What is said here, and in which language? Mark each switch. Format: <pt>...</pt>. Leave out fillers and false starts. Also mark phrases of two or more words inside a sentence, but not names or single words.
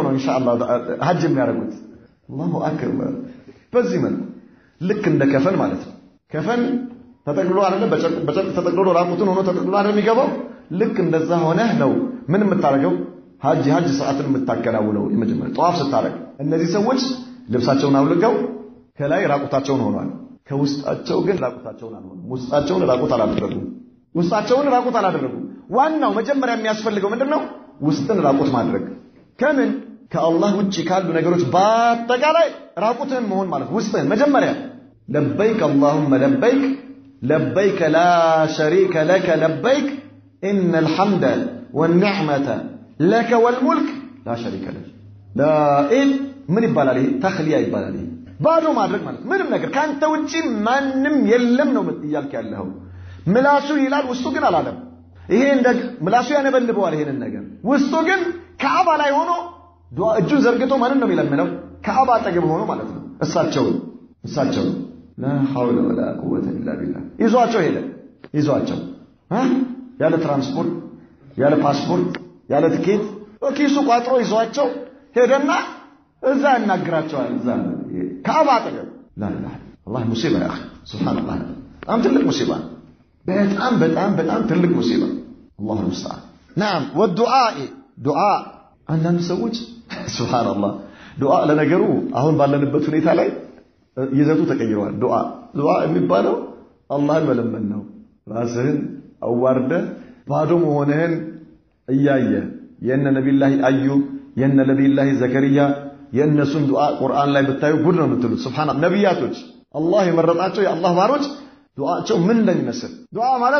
<am>ነው ኢንሻአላህ ሐጅ የሚያደርጉት አላሁ አክበር በዚህ መልኩ ልክ እንደ ከፈን ማለት ነው ከፈን ተጠቅልሎ አይደለም በጨርቅ ተጠቅልሎ ራቁቱን ሆኖ ተጠቅልሎ አይደለም የሚገባው ልክ እንደዛ ሆነ ነው ምን የምታረገው ሐጅ ሰዓትን የምታከናውነው የመጀመሪያ ጧፍ ስታረግ እነዚህ ሰዎች ልብሳቸውን አውልቀው ከላይ ራቁታቸውን ሆኗል ከውስጣቸው ግን ራቁታቸውን አልሆኑ ውስጣቸውን ራቁት አላደረጉም ዋናው መጀመሪያ የሚያስፈልገው ምንድነው ውስጥን ራቁት ማድረግ ከምን ከአላህ ውጪ ካሉ ነገሮች በአጠቃላይ ራቁትን መሆን ማለት ውስጥን መጀመሪያ</am> <ar>لبيك اللهم لبيك لا شريك لك لبيك ان الحمد والنعمه لك والملك لا شريك لك لا</ar> <am>ምን ይባላል ይሄ ተኽሊያ ይባላል ይሄ ባዶ ማድረግ ማለት ምንም ነገር ካንተ ውጪ ማንንም የለም ነው እያልክ ያለው ምላሱ ይላል ውስጡ ግን አላለም ይሄ እንደ ምላሱ ያነበልበዋል ይሄንን ነገር ውስጡ ግን ካዕባ ላይ ሆኖ ዱዓ እጁን ዘርግቶ ማንን ነው የሚለምነው ካዕባ አጠገብ ሆኖ ማለት ነው እሳቸው</am> <ar>لا حول ولا قوه الا بالله</ar> <am>ይዟቸው ያለ ትራንስፖርት ያለ ፓስፖርት ያለ ትኬት ኪሱ ቋጥሮ ይዟቸው ሄደና እዛ ያናግራቸዋል እዛ ካዕባ አጠገብ</am> <ar>لا اله الله مصيبه يا اخي سبحان الله</ar> <am>በጣም ትልቅ ሙሲባ በጣም ትልቅ ሙሲባ</am> <ar>الله المستعان نعم والدعاء دعاء</ar> <am>አንዳንድ ሰዎች</am> <ar>سبحان الله دعاء</ar> <am>ለነገሩ አሁን ባለንበት ሁኔታ ላይ ይዘቱ ተቀይሯል ዱዓ የሚባለው አላህን መለመን ነው ራስህን አዋርደ ባዶ መሆንህን እያየ የነ ነብዩላህ አዩብ የነ ነብዩላህ ዘከሪያ የነሱን ዱዓ ቁርአን ላይ ብታዩ ጉድ ነው የምትሉት ሱብሃንአላህ ነብያቶች አላህ የመረጣቸው የአላህ ባሮች ዱዓቸው ምን እንደሚመስል ዱዓ ማለት</am>